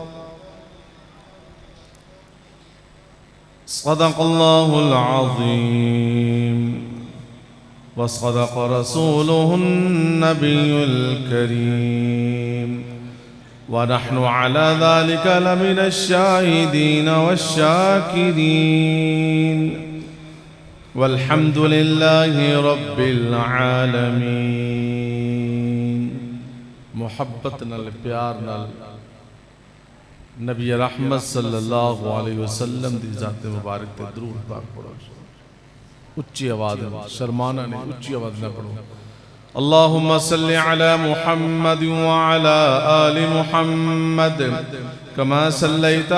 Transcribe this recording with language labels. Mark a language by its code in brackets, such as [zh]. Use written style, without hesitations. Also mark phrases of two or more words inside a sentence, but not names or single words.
[ar] صدق الله العظيم وصدق رسوله النبي الكريم ونحن على ذلك لمن الشاهدين والشاكرين والحمد لله رب العالمين [pa] محبت نال پیار نال نبی رحمت [ar] صلی اللہ علیہ وسلم [pa] دی ذات مبارک تے درود پاک پڑھو اچھی آواز شرمانا نہیں اچھی آواز نہ پڑھو اللہم [ar] صلی علی محمد وعلی آل محمد کما صلیت